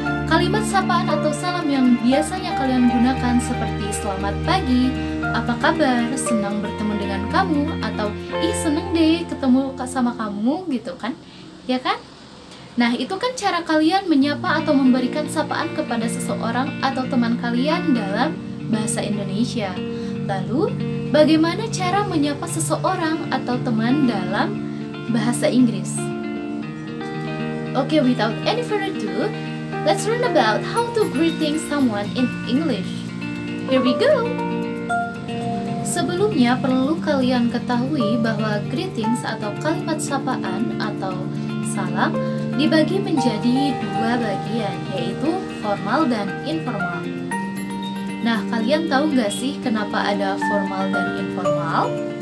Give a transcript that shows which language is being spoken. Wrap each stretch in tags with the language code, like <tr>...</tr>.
<id>Kalimat sapaan atau salam yang biasanya kalian gunakan seperti selamat pagi, apa kabar, senang bertemu dengan kamu, atau ih seneng deh ketemu sama kamu gitu kan, ya kan? Nah, itu kan cara kalian menyapa atau memberikan sapaan kepada seseorang atau teman kalian dalam bahasa Indonesia. Lalu, bagaimana cara menyapa seseorang atau teman dalam bahasa Inggris?</id> <en>Okay, without any further ado, let's learn about how to greeting someone in English. Here we go!</en> <id>Sebelumnya, perlu kalian ketahui bahwa greetings atau kalimat sapaan atau salam dibagi menjadi dua bagian, yaitu formal dan informal. Nah, kalian tahu nggak sih kenapa ada formal dan informal?</id>